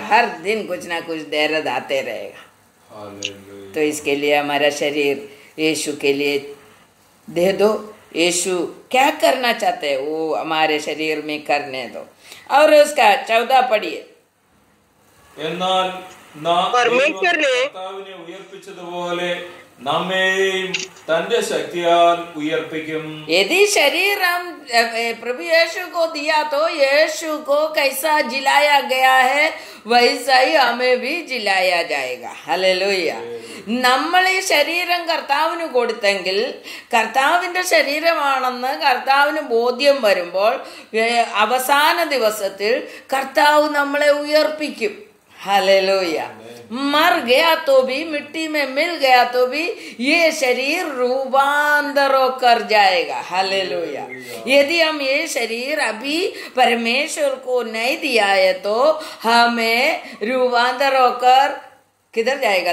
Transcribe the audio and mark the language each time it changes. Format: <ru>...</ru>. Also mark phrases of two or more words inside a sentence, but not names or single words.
<hi>हर दिन कुछ ना कुछ दर्द आते रहेगा। तो इसके लिए हमारा शरीर यीशु के लिए दे दो। यीशु क्या करना चाहते हैं वो हमारे शरीर में करने दो। और उसका 14 पढ़िए। परमेश्वर ने</hi> <ml>ഉയർപ്പിച്ചതുപോലെ നമ്മെയും തന്റെ ശക്തിയാൽ ഉയർപ്പിക്കും।</ml> <hi>यदि शरीर हम प्रभु यीशु को दिया तो यीशु को कैसा जिलाया गया है वैसा ही हमें भी जिलाया जाएगा।</hi> <ml>ഹല്ലേലൂയ। നമ്മൾ ഈ ശരീരം കർത്താവിന് കൊടുത്തെങ്കിൽ കർത്താവിൻ്റെ ശരീരമാണെന്ന് കർത്താവിന് ബോധ്യം വരുമ്പോൾ അവസാന ദിവസത്തിൽ കർത്താവ് നമ്മളെ ഉയർപ്പിക്കും।</ml> <hi>हालेलुया। मर गया तो भी, मिट्टी में मिल गया तो भी ये शरीर रूपांतर कर जाएगा। हालेलुया। यदि हम ये शरीर अभी परमेश्वर को नहीं दिया है तो हमें रूपांतर होकर किधर जाएगा?</hi>